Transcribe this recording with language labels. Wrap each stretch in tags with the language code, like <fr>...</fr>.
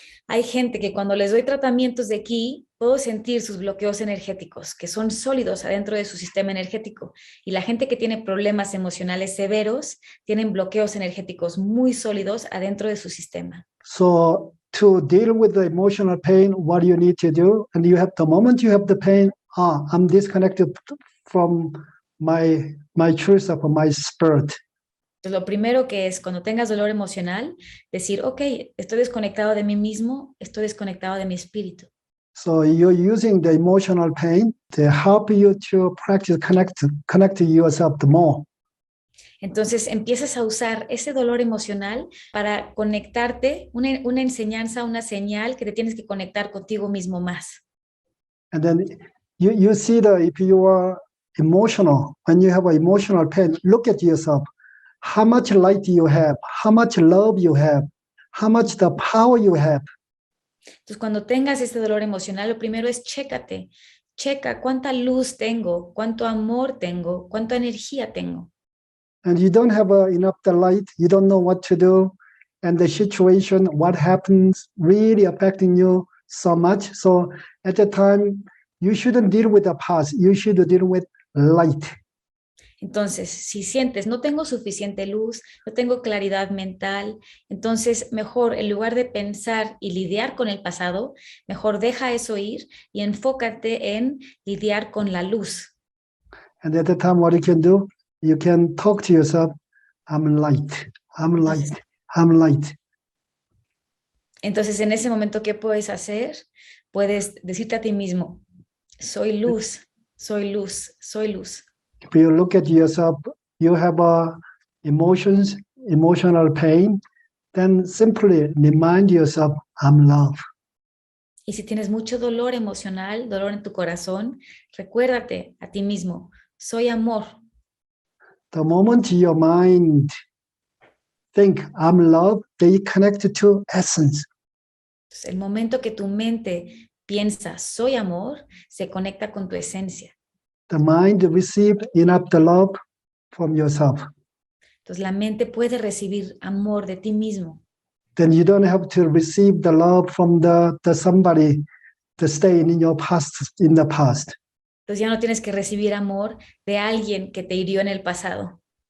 <es>Hay gente que cuando les doy tratamientos de ki, puedo sentir sus bloqueos energéticos, que son sólidos adentro de su sistema energético. Y la gente que tiene problemas emocionales severos, tienen bloqueos energéticos muy sólidos adentro de su sistema.</es> <en>So to deal with the emotional pain, what you need to do, and you have the moment you have the pain, I'm disconnected from my truth of my spirit.</en> <es>Entonces, lo primero que es cuando tengas dolor emocional, decir, ok, estoy desconectado de mí mismo, estoy desconectado de mi espíritu.</es> <en>So you're using the emotional pain to help you to practice connect yourself more.</en> <es>Entonces empiezas a usar ese dolor emocional para conectarte, una enseñanza, una señal que te tienes que conectar contigo mismo más.</es> <en>And then you see that if you are emotional, when you have an emotional pain, look at yourself. How much light you have, how much love you have, how much the power you have.</en> <es>Entonces, cuando tengas este dolor emocional, lo primero es chécate, checa cuánta luz tengo, cuánto amor tengo, cuánta energía tengo.</es> <en>And you don't have enough the light, you don't know what to do, and the situation, what happens, really affecting you so much. So at the time, you shouldn't deal with the past, you should deal with light.</en> <es>Entonces, si sientes, no tengo suficiente luz, no tengo claridad mental, entonces mejor en lugar de pensar y lidiar con el pasado, mejor deja eso ir y enfócate en lidiar con la luz.</es> <en>And at the time, what you can do, you can talk to yourself, I'm light, I'm light, I'm light.</en> <es>Entonces, en ese momento, ¿qué puedes hacer? Puedes decirte a ti mismo, soy luz, soy luz, soy luz.</es> <en>If you look at yourself, you have emotions, emotional pain, then simply remind yourself, I'm love.</en> <es>Y si tienes mucho dolor emocional, dolor en tu corazón, recuérdate a ti mismo, soy amor.</es> <en>The moment your mind think, I'm love, they connect to essence.</en> <es>Entonces, el momento que tu mente piensa, soy amor, se conecta con tu esencia.</es> <en>The mind receive enough the love from yourself.</en> <es>Entonces, la mente puede recibir amor de ti mismo.</es> <en>Then you don't have to receive the love from the somebody to stay in your past, in the past.</en> <es>Entonces, ya no tienes que recibir amor de alguien que te hirió en el pasado.</es>